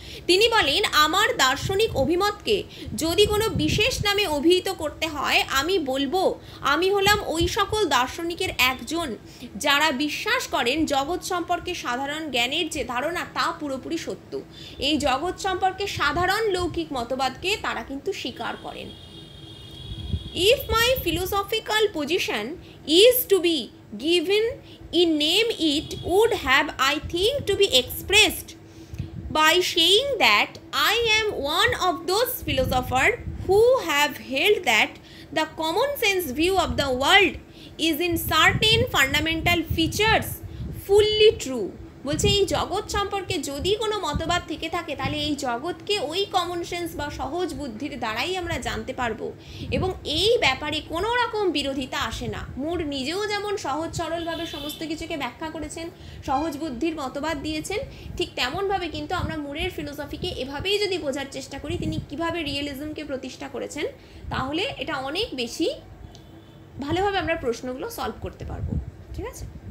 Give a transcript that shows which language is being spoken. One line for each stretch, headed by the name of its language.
Bangla: তিনি বলেন, আমার দার্শনিক অভিমতকে যদি কোনো বিশেষ নামে অভিহিত করতে হয়, আমি বলবো আমি হলাম ওই সকল দার্শনিকের একজন যারা বিশ্বাস করেন জগৎ সম্পর্কে সাধারণ জ্ঞানের যে ধারণা তা পুরোপুরি সত্য। এই জগৎ সম্পর্কে সাধারণ লৌকিক মতবাদকে তারা কিন্তু স্বীকার করেন।
English: If my philosophical position is to be given in name, it would have, I think, to be expressed by saying that I am one of those philosophers who have held that the common sense view of the world is in certain fundamental features fully true.
Bangla: বলছে এই জগৎ সম্পর্কে যদি কোনো মতবাদ থেকে থাকে তাহলে এই জগৎকে ওই কমন সেন্স বা সহজ বুদ্ধির দ্বারাই আমরা জানতে পারবো, এবং এই ব্যাপারে কোনো রকম বিরোধিতা আসে না। মুর নিজেও যেমন সহজ সরলভাবে সমস্ত কিছুকে ব্যাখ্যা করেছেন, সহজ বুদ্ধির মতবাদ দিয়েছেন, ঠিক তেমনভাবে কিন্তু আমরা মুরের ফিলোসফিকে এভাবেই যদি বোঝার চেষ্টা করি তিনি কিভাবে রিয়েলিজমকে প্রতিষ্ঠা করেছেন, তাহলে এটা অনেক বেশি ভালোভাবে আমরা প্রশ্নগুলো সলভ করতে পারবো। ঠিক আছে।